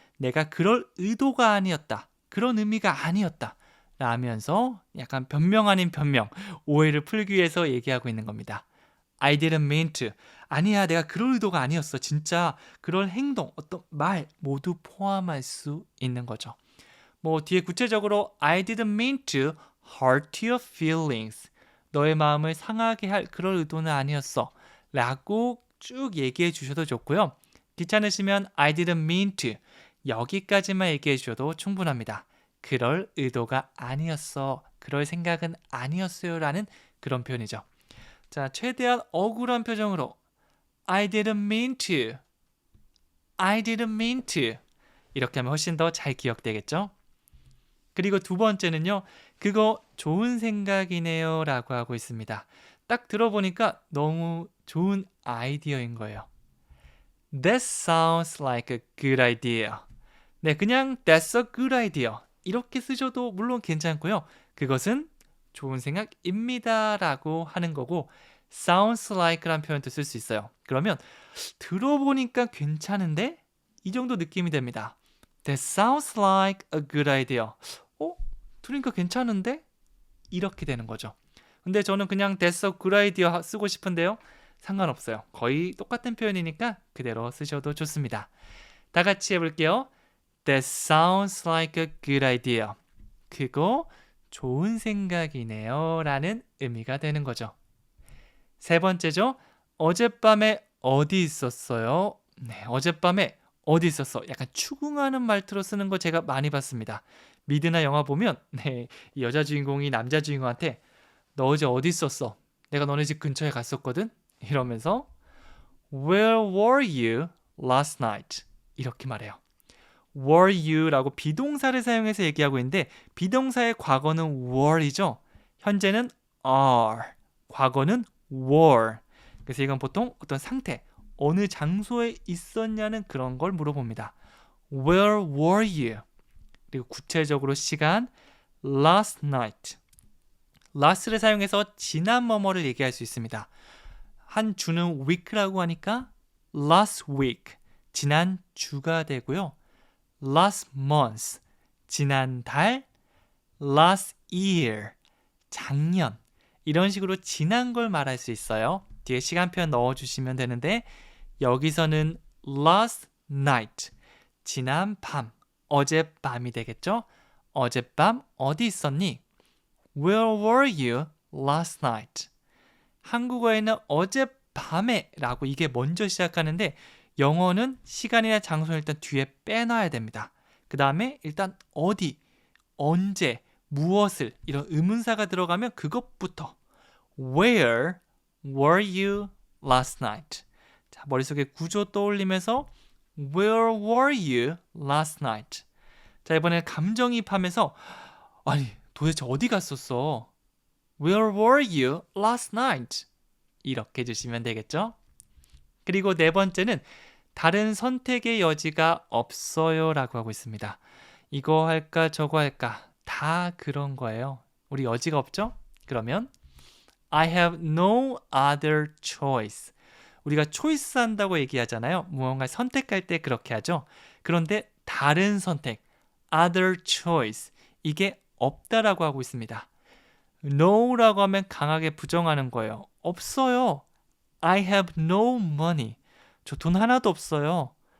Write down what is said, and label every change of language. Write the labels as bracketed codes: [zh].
[ko] 내가 그럴 의도가 아니었다. 그런 의미가 아니었다 라면서 약간 변명 아닌 변명, 오해를 풀기 위해서 얘기하고 있는 겁니다. [en] I didn't mean to. [ko] 아니야, 내가 그럴 의도가 아니었어. 진짜 그럴 행동, 어떤 말 모두 포함할 수 있는 거죠. 뭐 뒤에 구체적으로 [en] I didn't mean to hurt your feelings. [ko] 너의 마음을 상하게 할 그럴 의도는 아니었어. 라고 쭉 얘기해 주셔도 좋고요. 귀찮으시면 [en] I didn't mean to [ko] 여기까지만 얘기해 주셔도 충분합니다. 그럴 의도가 아니었어. 그럴 생각은 아니었어요. 라는 그런 표현이죠. 자, 최대한 억울한 표정으로 [en] I didn't mean to. I didn't mean to. [ko] 이렇게 하면 훨씬 더 잘 기억되겠죠? 그리고 두 번째는요. 그거 좋은 생각이네요. 라고 하고 있습니다. 딱 들어보니까 너무 좋은 아이디어인 거예요. [en] That sounds like a good idea. [ko] 네, 그냥 [en] That's a good idea. [ko] 이렇게 쓰셔도 물론 괜찮고요. 그것은 좋은 생각입니다. 라고 하는 거고 sounds like란 표현도 쓸 수 있어요. 그러면 들어보니까 괜찮은데? 이 정도 느낌이 됩니다. [en] That sounds like a good idea. [ko] 들으니까 괜찮은데? 이렇게 되는 거죠. 근데 저는 그냥 [en] That's a good idea [ko] 쓰고 싶은데요. 상관없어요. 거의 똑같은 표현이니까 그대로 쓰셔도 좋습니다. 다 같이 해볼게요. [en] That sounds like a good idea. [ko] 그거 좋은 생각이네요. 라는 의미가 되는 거죠. 세 번째죠. 어젯밤에 어디 있었어요? 네, 어젯밤에 어디 있었어? 약간 추궁하는 말투로 쓰는 거 제가 많이 봤습니다. 미드나 영화 보면 네, 이 여자 주인공이 남자 주인공한테 너 어제 어디 있었어? 내가 너네 집 근처에 갔었거든? 이러면서 [en] Where were you last night? [ko] 이렇게 말해요. Were you라고 비동사를 사용해서 얘기하고 있는데 비동사의 과거는 were이죠. 현재는 are, 과거는 were. 그래서 이건 보통 어떤 상태, 어느 장소에 있었냐는 그런 걸 물어봅니다. [en] Where were you? [ko] 그리고 구체적으로 시간 last night. last를 사용해서 지난 뭐뭐를 얘기할 수 있습니다. 한 주는 week라고 하니까 last week, 지난 주가 되고요. last month, 지난 달, last year, 작년. 이런 식으로 지난 걸 말할 수 있어요. 뒤에 시간표 넣어주시면 되는데 여기서는 last night, 지난 밤, 어젯밤이 되겠죠? 어젯밤 어디 있었니? [en] Where were you last night? [ko] 한국어에는 어젯밤에 라고 이게 먼저 시작하는데 영어는 시간이나 장소를 일단 뒤에 빼놔야 됩니다. 그 다음에 일단 어디, 언제, 무엇을 이런 의문사가 들어가면 그것부터 [en] Where were you last night? [ko] 자, 머릿속에 구조 떠올리면서 [en] Where were you last night? [ko] 자, 이번에 감정이입하면서 아니 도대체 어디 갔었어? [en] Where were you last night? [ko] 이렇게 해주시면 되겠죠? 그리고 네 번째는 다른 선택의 여지가 없어요 라고 하고 있습니다. 이거 할까 저거 할까 다 그런 거예요. 우리 여지가 없죠? 그러면 [en] I have no other choice. [ko] 우리가 choice 한다고 얘기하잖아요. 무언가 선택할 때 그렇게 하죠. 그런데 다른 선택, other choice, 이게 없다라고 하고 있습니다. no라고 하면 강하게 부정하는 거예요. 없어요. [en] I have no money. [ko] 저 돈 하나도 없어요.